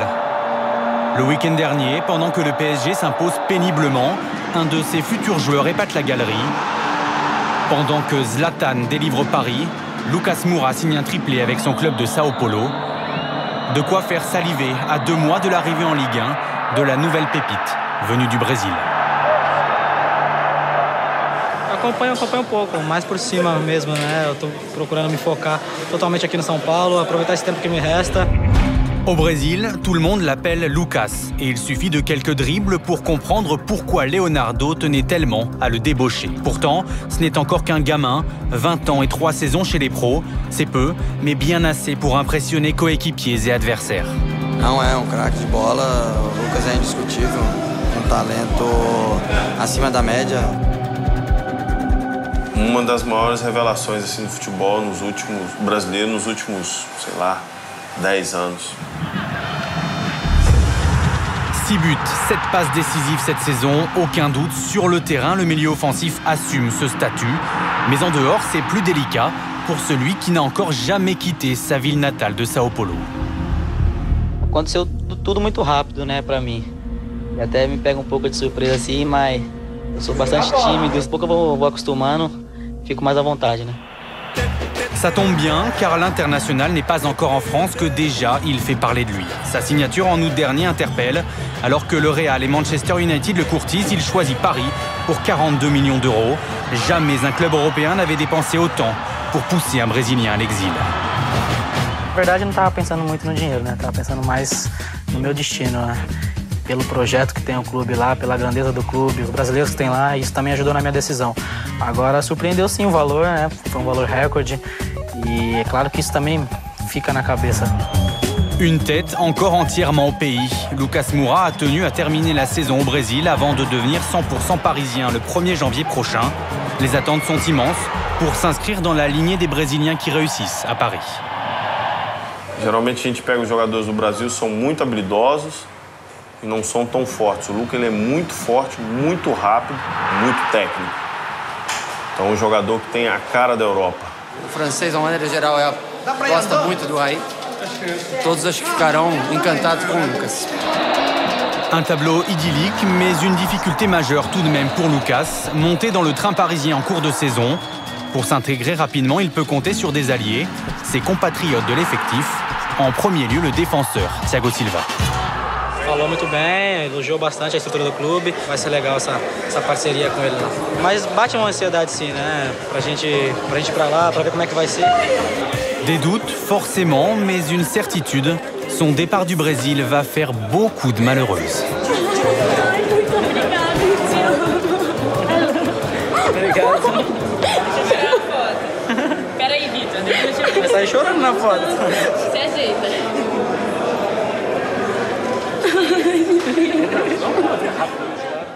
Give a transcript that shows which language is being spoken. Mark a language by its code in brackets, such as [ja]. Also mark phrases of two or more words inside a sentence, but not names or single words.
[fr] Le week-end dernier, pendant que le PSG s'impose péniblement, un de ses futurs joueurs épate la galerie. Pendant que Zlatan délivre Paris, Lucas Moura signe un triplé avec son club de Sao Paulo. De quoi faire saliver à 2 mois de l'arrivée en Ligue 1 de la nouvelle pépite venue du Brésil. [pt] Acompanho pouco, mais por cima mesmo, né? Eu tô procurando me focar totalmente aqui no São Paulo, aproveitar esse tempo que me resta. [fr] Au Brésil, tout le monde l'appelle Lucas et il suffit de quelques dribbles pour comprendre pourquoi Leonardo tenait tellement à le débaucher. Pourtant, ce n'est encore qu'un gamin, 20 ans et 3 saisons chez les pros. C'est peu, mais bien assez pour impressionner coéquipiers et adversaires. [pt] Não é craque de bola, o Lucas é indiscutível, talento acima da média. Uma das maiores revelações assim, do futebol brasileiro nos últimos, sei lá, 10 anos. [fr] 6 buts, 7 passes décisives cette saison, aucun doute. Sur le terrain, le milieu offensif assume ce statut. Mais en dehors, c'est plus délicat pour celui qui n'a encore jamais quitté sa ville natale de Sao Paulo. [pt] Aconteceu tudo muito rápido, né, pra mim. E até me pega pouco de surpresa assim, mas eu sou bastante tímido. Daqui a pouco eu vou acostumando, fico mais à vontade, né? [fr] Ça tombe bien, car l'international n'est pas encore en France que déjà il fait parler de lui. Sa signature en août dernier interpelle. Alors que le Real et Manchester United le courtisent, il choisit Paris pour 42 millions d'euros. Jamais un club européen n'avait dépensé autant pour pousser un Brésilien à l'exil. [pt] Na verdade, eu não estava pensando muito no dinheiro, né? Estava pensando mais no meu destino, né? Pelo projeto que tem o clube lá, pela grandeza do clube, os brasileiros que tem lá, isso também ajudou na minha decisão. Agora, surpreendeu sim o valor, né? Foi um valor recorde e é claro que isso também fica na cabeça. [fr] Une tête encore entièrement au pays. Lucas Moura a tenu à terminer la saison au Brésil avant de devenir 100% parisien le 1er janvier prochain. Les attentes sont immenses pour s'inscrire dans la lignée des Brésiliens qui réussissent à Paris. [pt] Geralmente a gente pega os jogadores do Brasil, são muito habilidosos e não são tão fortes. O Lucas ele é muito forte, muito rápido, muito técnico. Então é um jogador que tem a cara da Europa. O francês, de uma maneira geral, gosta muito do Raí. Todos acho que ficarão encantados com o Lucas. [fr] Un tableau idyllique, mais une difficulté majeure tout de même pour Lucas, monter dans le train parisien en cours de saison. Pour s'intégrer rapidement, il peut compter sur des alliés, ses compatriotes de l'effectif, en premier lieu le défenseur, Thiago Silva. [pt] Falou muito bem, elogiou bastante a estrutura do clube. Vai ser legal essa parceria com ele lá. Mas bate uma ansiedade sim, né? Pra gente ir pra lá, pra ver como é que vai ser. Des doutes, forcément, mais une certitude. Son départ du Brésil va faire beaucoup de malheureuses. Obrigado. Peraí, Vitor, deixa eu Você tá chorando na foto. Se ajeita. Rápido.